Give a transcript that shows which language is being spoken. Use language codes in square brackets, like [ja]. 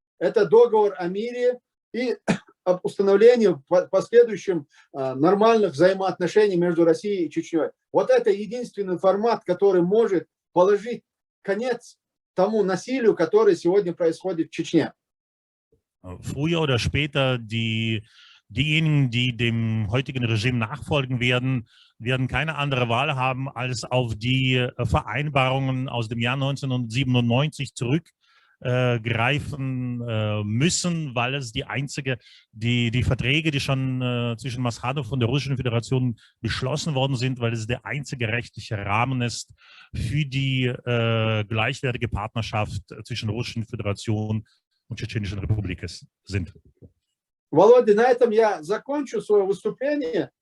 [ru] Это договор о мире и об установлении в последующем нормальных взаимоотношений между Россией и Чечней. Вот это единственный формат, который может положить конец тому насилию, которое сегодня происходит в Чечне. [de] Früher oder später diejenigen, die dem heutigen Regime nachfolgen werden keine andere Wahl haben, als auf die Vereinbarungen aus dem Jahr 1997 greifen müssen, weil es die Verträge, die schon zwischen Maschadov und der Russischen Föderation beschlossen worden sind, weil es der einzige rechtliche Rahmen ist für die gleichwertige Partnerschaft zwischen der Russischen Föderation und Tschetschenischen Republik sind. [ru] Володя, на этом я закончу свое выступление.